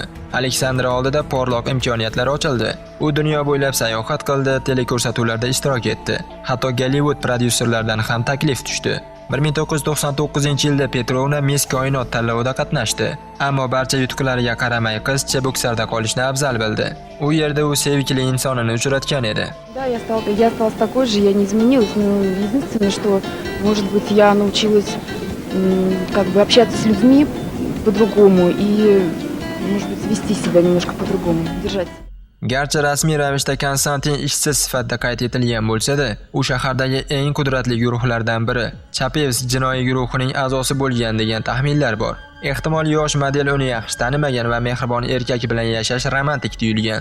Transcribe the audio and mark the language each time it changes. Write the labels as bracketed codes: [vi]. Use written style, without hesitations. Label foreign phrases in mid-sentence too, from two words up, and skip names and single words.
[uz] Aleksandra oldida porloq imkoniyatlar ochildi. U dunyo bo'ylab sayohat qildi, teleko'rsatuvlarda ishtirok etdi. Hatto Gollivud prodyuserlaridan ham taklif tushdi. 1999-yilda Petrovna Miss Koinot tanlovida qatnashdi. Ammo barcha yutuqlariga qaramay qiz Chebuksarda qolishni afzal bildi. U yerda u sevgili insonini uchratgan edi. [ru] Да, я осталась такой же, я не изменилась, но единственное, что, может быть, я научилась как бы общаться с людьми по-другому и, может быть, вести себя немножко по-другому, держать. [uz] Garchi rasmiy ravishda Konstantin ishsiz sifatida qayd etilgan bo'lsa-da, u shahardagi eng qudratli guruhlardan biri, Chapevsk jinoiy guruhining a'zosi bo'lgan degan taxminlar bor. Ehtimol yosh model uni yaxshi tanimagan va mehribon erkak bilan yashash romantik tuyulgan.